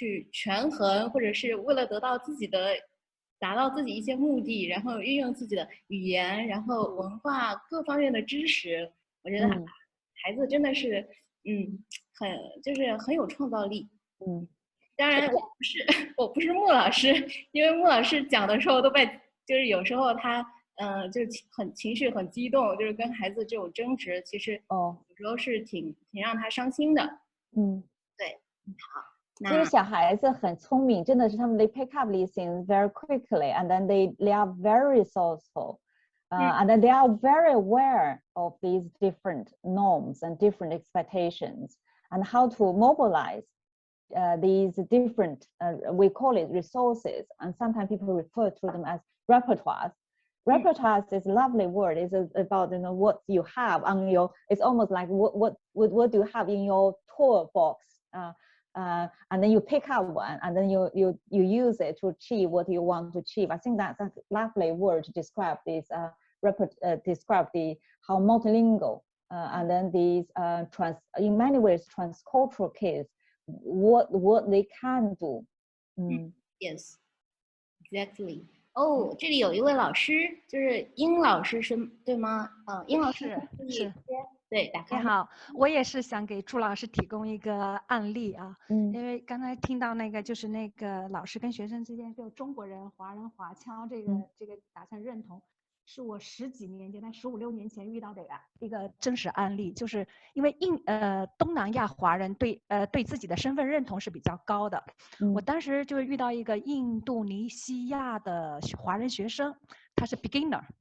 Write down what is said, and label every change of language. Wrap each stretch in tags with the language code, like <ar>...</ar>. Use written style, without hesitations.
<zh>权衡，或者是为了达到自己一些目的，然后运用自己的语言，然后文化各方面的知识，我觉得孩子真的是，就是很有创造力。当然我不是穆老师，因为穆老师讲的时候就是有时候他就是情绪很激动，就是跟孩子这种争执，其实有时候是挺让他伤心的。对，好。这些小孩子很聪明，真的是他们</zh> <en>they pick up these things very quickly, and then they are very resourceful. And then they are very aware of these different norms and different expectations, and how to mobilize these different, we call it resources, and sometimes people refer to them as repertoires. Repertoires is a lovely word. It's about what you have on your. It's almost like what do you have in your tour box, and then you pick up one, and then you use it to achieve what you want to achieve. I think that's a lovely word to describe this. Describe how multilingual and then these in many ways transcultural kids what they can do. Yes, exactly.</en> <zh>这里有一位老师，就是殷老师，是对吗？殷老师是。对，打开。你好，我也是想给朱老师提供一个案例啊，因为刚才听到就是那个老师跟学生之间就中国人、华人、华侨这个达成认同，是我10几年前，在15、16年前遇到的一个真实案例，就是因为东南亚华人对自己的身份认同是比较高的，我当时就遇到一个印度尼西亚的华人学生，他是 beginner，</zh>